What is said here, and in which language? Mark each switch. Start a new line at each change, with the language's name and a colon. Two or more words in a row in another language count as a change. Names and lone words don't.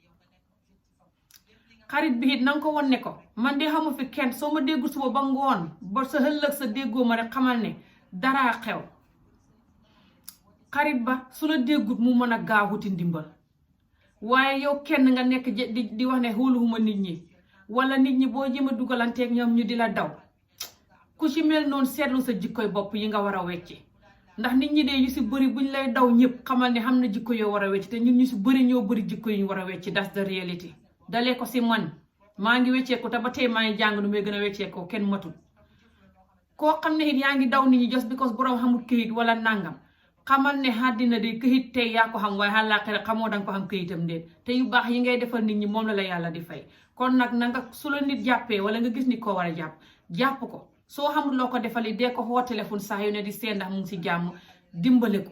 Wolof: xarit bi it na nga ko won ne ko man de xamu fi kenn soo ma déggul suba ba ngoon ba sa ëllëg sa déggoo ma rek xamal ne dara xew xarit ba su la déggut mu mën a gaaw wuti ndimbal waaye yow kenn nga nekk di wax ne xooluwuma nit ñi wala nit ñi boo jëm a dugalanteeg ñoom ñu di la daw ku ci mel noonu seetlu sa jikkoy bopp yi nga war a wecci ndax nit ñi de ñu si bëri buñ lay daw ñëpp xamal ne xam na jikko yoo war a wecci te ñun ñu si bëri ñoo bëri jikko yu ñu war a wecci
English: that's the reality
Wolof: dalee ko si man maa ngi wecceeku te ba tey maa ngi jàng nu may gën a wecceekoo kenn matul koo xam ne it yaa ngi daw nit ñi
English: just because
Wolof: borom xamul këyit wala nangam xamal ne àddina de këyit tey yaa ko xam waaye àllaaxira xamoo danga ko xam këyitam de te yu baax yi ngay defal nit ñi moom la yàlla di fay kon nag na nga su la nit jàppee wala nga gis ni koo war a jàpp ko soo xamul loo ko defali dee ko xoo téléphone saa yu ne di seen ndax mu ngi si jàmm dimbale ko